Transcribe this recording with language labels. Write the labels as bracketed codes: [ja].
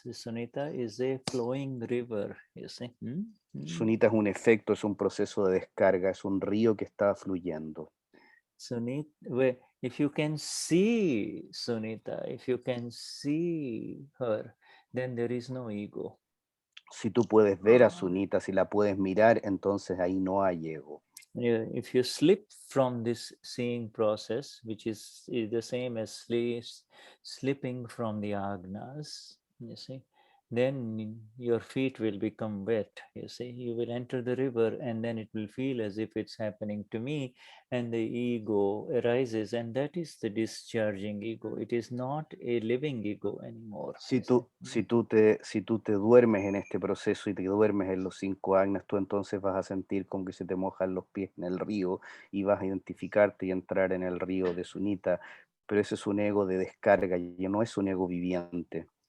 [en] Sunita is a flowing river, you see. [es] Sunita es un efecto, es un proceso de descarga, es un río que está fluyendo. [en] Sunita, if you can see Sunita, if you can see her, then there is no ego. [es] Si tú puedes ver a Sunita, si la puedes mirar, entonces ahí no hay ego. [en] If you slip from this seeing process, which is the same as slipping from the agnas, you see, then your feet will become wet. You see, you will enter the river and then it will feel as if it's happening to me, and the ego arises, and that is the discharging ego. It is not a living ego anymore. [es] Si tú te duermes en este proceso y te duermes en los 5 agnas, tú entonces vas a sentir como que se te mojan los pies en el río y vas a identificarte y entrar en el río de Sunita, pero ese es un ego de descarga y no es un ego viviente.